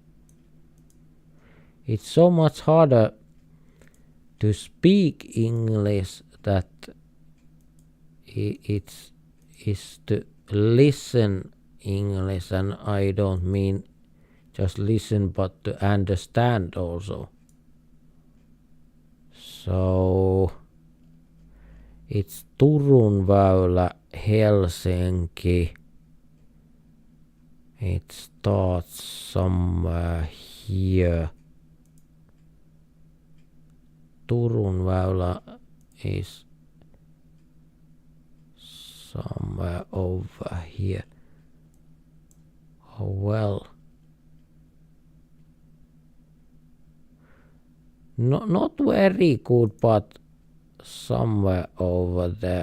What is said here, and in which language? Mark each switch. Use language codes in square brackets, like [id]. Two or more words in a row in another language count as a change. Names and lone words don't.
[en] It's so much harder to speak English that it is to listen English, and I don't mean just listen but to understand also. So it's Turun väylä, Helsinki. It starts somewhere here. Turun väylä is somewhere over here. Oh well. Not very good, but somewhere over there.